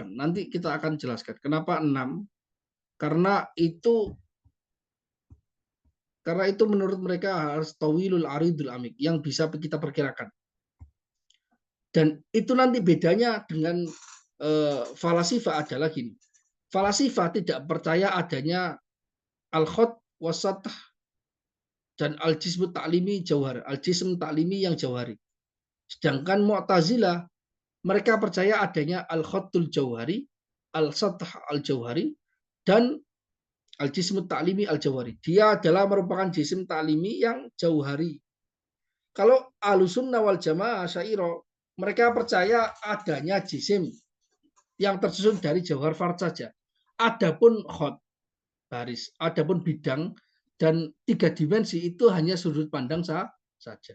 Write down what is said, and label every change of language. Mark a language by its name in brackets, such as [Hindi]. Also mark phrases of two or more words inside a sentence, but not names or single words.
[Indonesian] Nanti kita akan jelaskan kenapa 6. Karena itu menurut mereka harus [Arabic] طويل عريض عميق, [Indonesian] yang bisa kita perkirakan. Dan itu nanti bedanya dengan falasifah adalah gini. Falasifah tidak percaya adanya [Arabic] الخط والسطح [Indonesian] dan [Arabic] الجسم التعليمي جوهر. الجسم التعليمي [Indonesian] yang jauhari. Sedangkan Mu'tazilah mereka percaya adanya [Arabic] الخط الجوهري السطح الجوهري, [Indonesian] dan [Arabic] الجسم التعليمي الجوهري. [Indonesian] Dia adalah merupakan jisim ta'limi yang jauhari. Kalau Ahlussunnah wal Jamaah Asy'ariyah, mereka percaya adanya jisim yang tersusun dari [Arabic] جوهر فرد [Indonesian] saja. Adapun khot, baris, adapun bidang, dan tiga dimensi itu hanya sudut pandang saja.